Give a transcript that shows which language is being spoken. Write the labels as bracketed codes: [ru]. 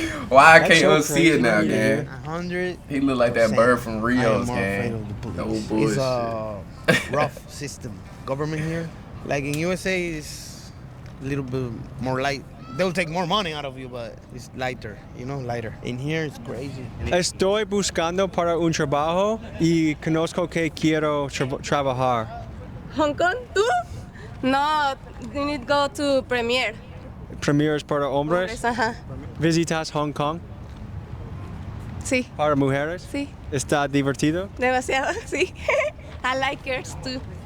[en] Why I can't unsee it now, gang? 100. He look like that bird from Rio's, gang. No bullshit. It's a rough system. Government here, like in USA, is a little bit more light. They'll take more money out of you, but it's lighter, lighter. In here, it's crazy. [es] Estoy buscando para un trabajo y conozco que quiero trabajar. Hong Kong, ¿tú? [en] No, you need to go to Premier. [es] Premier es para hombres? Ajá. ¿Visitas Hong Kong? Sí. ¿Para mujeres? Sí. ¿Está divertido? Demasiado, sí. [en] I like girls too.